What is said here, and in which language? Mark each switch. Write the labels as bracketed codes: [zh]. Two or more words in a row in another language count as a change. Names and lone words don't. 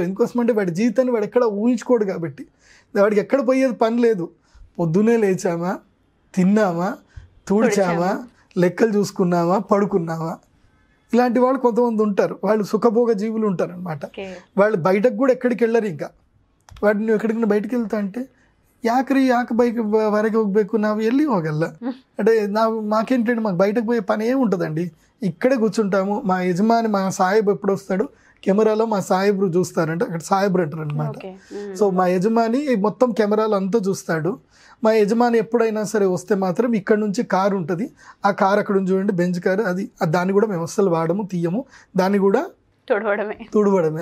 [te] ఎందుకోసమంటే వాడి జీవితాన్ని వాడు ఎక్కడ ఊహించుకోడు కాబట్టి వాడికి ఎక్కడ పోయేది పని లేదు. పొద్దునే లేచామా, తిన్నామా, తుడిచామా, లెక్కలు చూసుకున్నామా, పడుకున్నామా. ఇలాంటి వాళ్ళు కొంతమంది ఉంటారు. వాళ్ళు సుఖభోగ జీవులు ఉంటారు అనమాట. వాళ్ళు బయటకు కూడా ఎక్కడికి వెళ్ళరు. ఇంకా వాడిని నువ్వు ఎక్కడికైనా ಬಯಟಿಗೆ వెళ్తా అంటే [kn] ಯಾಕೆ ಬೈಕ್ ಹೊರಗೆ ಹೋಗ್ಬೇಕು, ನಾವು ಎಲ್ಲಿ ಹೋಗಲ್ಲ [te] అంటే మాకేంటంటే మాకు బయటకు పోయే పని ఏమి ఉంటుందండి, ఇక్కడే కూర్చుంటాము. మా యజమాని, మా సాహెబ్ ఎప్పుడు వస్తాడు, కెమెరాలో మా సాహెబ్ చూస్తారంటే, అక్కడ సాహెబ్ అంటారు అనమాట. సో మా యజమాని మొత్తం కెమెరాలో అంతా చూస్తాడు. మా యజమాని ఎప్పుడైనా సరే వస్తే మాత్రం ఇక్కడ నుంచి కారు ఉంటుంది, ఆ కారు అక్కడ నుంచి చూడండి, బెంచ్ కారు, అది దాన్ని కూడా మేము అస్సలు వాడము, తీయము, దాన్ని కూడా తుడవడమే.